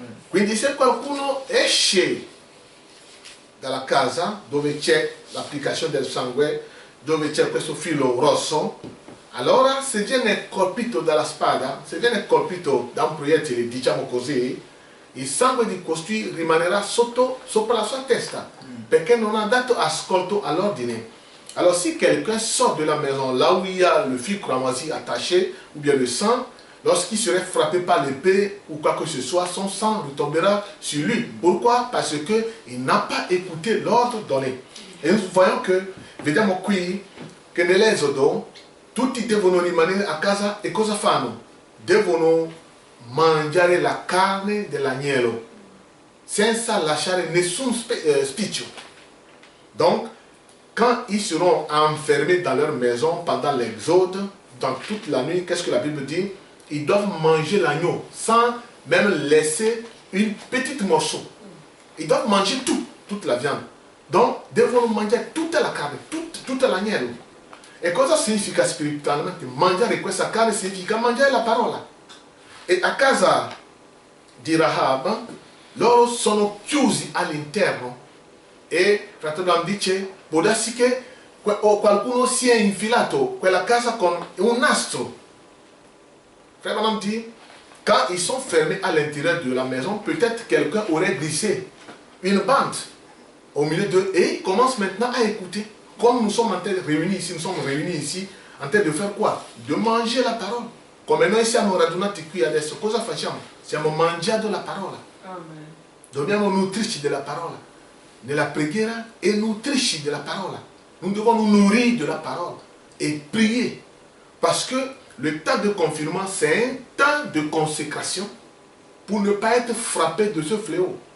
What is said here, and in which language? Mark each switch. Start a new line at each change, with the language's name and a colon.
Italian: Quindi se qualcuno esce dalla casa dove c'è l'applicazione del sangue, dove c'è questo filo rosso, allora se viene colpito dalla spada, se viene colpito da un proiettile, diciamo così, il sangue di costui rimanerà sopra la sua testa, perché non ha dato ascolto all'ordine.
French: Alors si quelqu'un sort de la maison là où il y a le fil cramoisi attaché, ou bien le sang, lorsqu'il serait frappé par l'épée ou quoi que ce soit, son sang retombera sur lui. Pourquoi? Parce qu'il n'a pas écouté l'ordre donné.
Italian: E
French: nous voyons
Italian: che, vediamo qui, che nell'Esodo tutti devono rimanere a casa e cosa fanno? Devono mangiare la carne dell'agnello senza lasciare nessun spiccio.
French: Donc, quand ils seront enfermés dans leur maison pendant l'exode, dans toute la nuit, qu'est-ce que la Bible dit? Ils doivent manger l'agneau sans même laisser une petite morceau. Ils doivent manger tout, toute la viande.
Italian: Donc, devono mangiare tutta la carne, tutta l'agnello. E cosa significa spiritualmente? Mangiare questa carne significa mangiare la parola. E a casa di Rahab, loro sono chiusi all'interno. E fratello dice, può darsi che qualcuno si è infilato quella casa con un nastro.
French: Frère Madame dit, quand ils sont fermés à l'intérieur de la maison, peut-être quelqu'un aurait glissé une bande au milieu d'eux et ils commencent maintenant à écouter. Comme nous sommes en train de réunis ici, en train de faire quoi? De manger la parole.
Italian: Come noi siamo radunati qui adesso, cosa facciamo? Stiamo mangiando la parola. Amen. Dobbiamo nutrirci della parola. Nella preghiera e nutrirci della parola.
French: Nous devons nous nourrir de la parole et prier. Parce que le temps de confinement, c'est un temps de consécration pour ne pas être frappé de ce fléau.